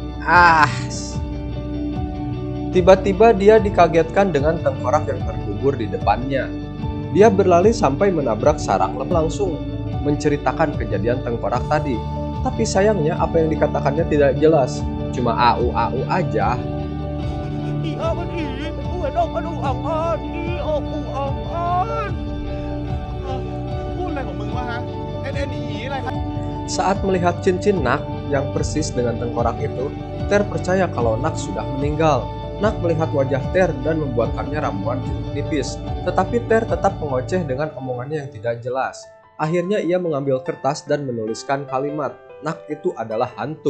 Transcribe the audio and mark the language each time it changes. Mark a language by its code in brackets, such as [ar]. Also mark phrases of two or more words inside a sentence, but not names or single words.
[id] Tiba-tiba dia dikagetkan dengan tengkorak yang terkubur di depannya. Dia berlari sampai menabrak sarang langsung menceritakan kejadian tengkorak tadi. Tapi sayangnya apa yang dikatakannya tidak jelas, cuma au aja. [th] อีออกมันอีกูเห็นออกมันอูอ่องอ่อนอีออกอูอ่องอ่อนพูดอะไรของมึงวะฮะเอ็นอีอะไรครับ [id] Saat melihat cincin Nak yang persis dengan tengkorak itu, Ter percaya kalau Nak sudah meninggal. Nak melihat wajah Ter dan membuatkannya ramuan jeruk nipis. Tetapi Ter tetap mengoceh dengan omongannya yang tidak jelas. Akhirnya ia mengambil kertas dan menuliskan kalimat, "Nak itu adalah hantu."